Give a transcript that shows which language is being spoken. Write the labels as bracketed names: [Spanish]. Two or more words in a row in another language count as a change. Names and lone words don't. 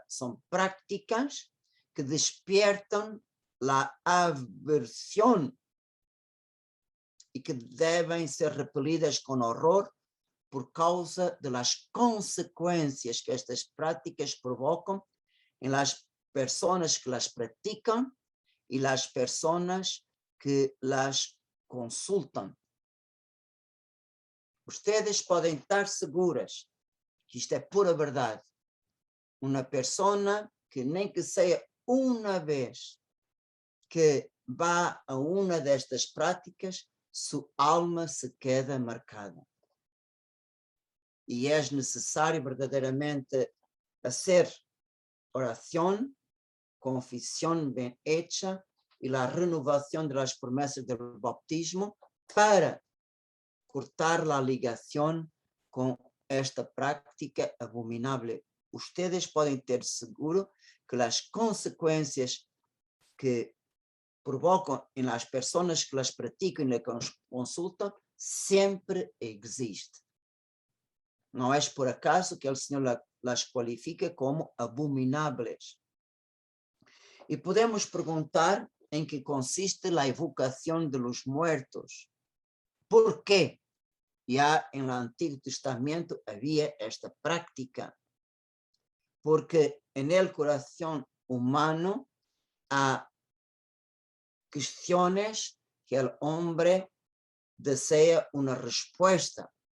[Spanish] Son prácticas que despiertan la aversión y que deben ser repelidas con horror por causa de las consecuencias que estas prácticas provocan en las personas que las practican y las personas que las consultan. [Portuguese] Ustedes podem estar seguras que isto é pura verdade. Uma pessoa que nem que seja uma vez que vá a uma destas práticas, sua alma [Spanish] se queda marcada. [Portuguese] E é necessário verdadeiramente fazer oração, confissão bem hecha e a renovação das promessas do bautismo para cortar a ligação com esta práctica abominável. Ustedes podem ter seguro que as consequências que provocam em las pessoas que las praticam e las consultam sempre existe. Não é por acaso que o Senhor las qualifica como abomináveis. E podemos perguntar em que consiste a invocação [Spanish] de los muertos. ¿Por qué? Ya en el Antiguo Testamento había esta práctica, porque en el corazón humano hay cuestiones que el hombre desea una respuesta.